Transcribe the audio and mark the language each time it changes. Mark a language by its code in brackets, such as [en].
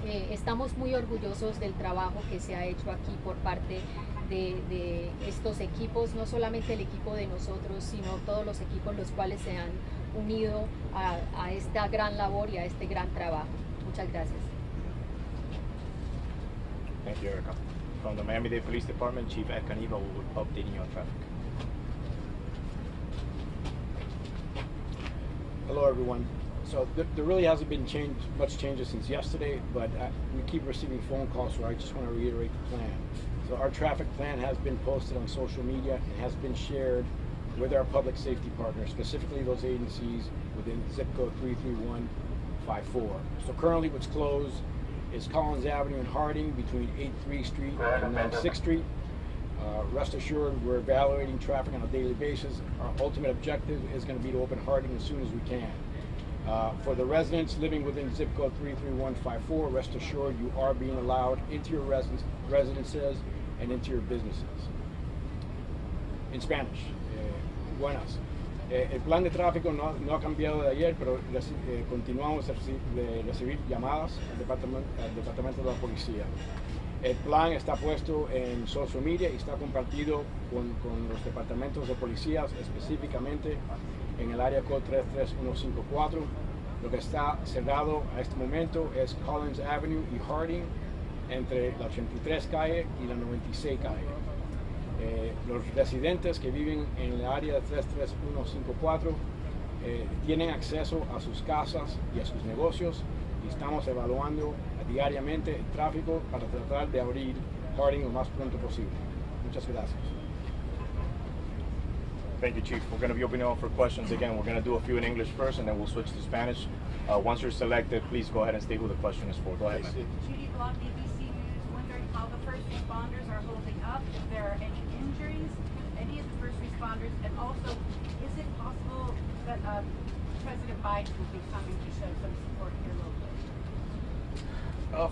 [es] Estamos muy orgullosos del trabajo que se ha hecho aquí por parte de estos equipos, no solamente el equipo de nosotros, sino todos los equipos los cuales se han unido a esta gran labor y a este gran trabajo. Muchas gracias. [en] Thank you, Erica. From the Miami-Dade Police Department, Chief Ed Caniva will be updating you on traffic. Hello, everyone. So there really hasn't been much changes since yesterday, but we keep receiving phone calls, so I just want to reiterate the plan. So our traffic plan has been posted on social media and has been shared with our public safety partners, specifically those agencies within zip code 33154. So currently what's closed is Collins Avenue in Harding between 8th Street and 6th Street. Rest assured, we're evaluating traffic on a daily basis. Our ultimate objective is going to be to open Harding as soon as we can. For the residents living within zip code 33154, rest assured you are being allowed into your residences and into your businesses. In Spanish, [es] buenas. El plan de tráfico no ha cambiado de ayer, pero continuamos de recibir llamadas al departamento de la policía. El plan está puesto en [en] social media [es] y está compartido con los departamentos de policías, específicamente en el área code 33154. Lo que está cerrado a este momento es Collins Avenue y Harding, entre la 83 calle y la 96 calle. Los residentes que viven en el área de 33154 tienen acceso a sus casas y a sus negocios, y estamos evaluando diariamente el tráfico para tratar de abrir Harding lo más pronto posible. Muchas gracias. [en] Thank you, Chief. We're going to be opening up for questions again. We're going to do a few in English first, and then we'll switch to Spanish. Once you're selected, please go ahead and state who the question is for. Go ahead, ma'am. Judy Block, ABC News, wondering how the first responders are holding up, if there are any injuries, any of the first responders, and also, is it possible that President Biden will be coming to show some support here locally?